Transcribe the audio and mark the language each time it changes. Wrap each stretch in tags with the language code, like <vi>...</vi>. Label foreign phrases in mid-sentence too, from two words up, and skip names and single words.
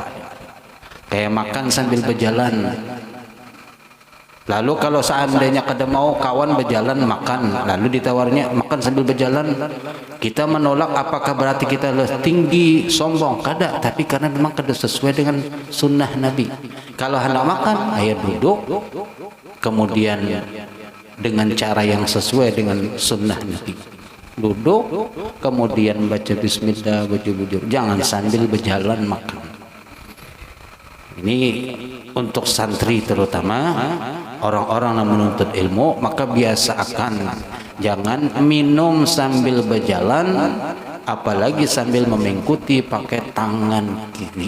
<id>Kayak makan sambil berjalan. Lalu kalau seandainya kada mau kawan berjalan makan, lalu ditawarnya makan sambil berjalan, kita menolak, apakah berarti kita tinggi, sombong? Kada, tapi karena memang kada sesuai dengan sunnah Nabi. Kalau hendak makan, ayo duduk, kemudian dengan cara yang sesuai dengan sunnah Nabi. duduk kemudian baca bismillah, bujur-bujur, jangan sambil berjalan makan. Ini untuk santri terutama orang-orang yang menuntut ilmu, maka biasakan jangan minum sambil berjalan, apalagi sambil memengkuti pakai tangan kiri.</id>